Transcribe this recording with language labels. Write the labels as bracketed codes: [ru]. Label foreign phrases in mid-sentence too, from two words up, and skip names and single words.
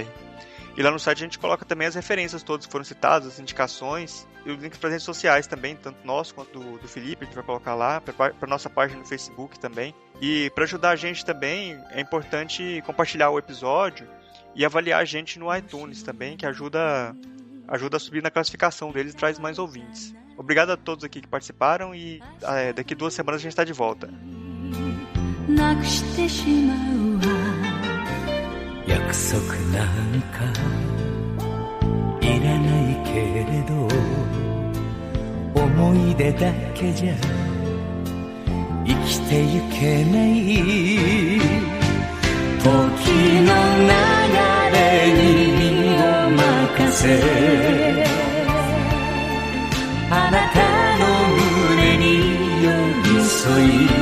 [pt] E lá no site a gente coloca também as referências todas que foram citadas, as indicações e os links para as redes sociais também, tanto nosso quanto do Felipe, a gente vai colocar lá, para nossa página no Facebook também. E para ajudar a gente também, é importante compartilhar o episódio e avaliar a gente no iTunes também, que ajuda a subir na classificação deles e traz mais ouvintes. Obrigado a todos aqui que participaram e daqui 2 semanas a gente está de volta. [ja] 約束なんかいらないけれど思い出だけじゃ生きてゆけない時の流れに身を任せあなたの胸に寄り添い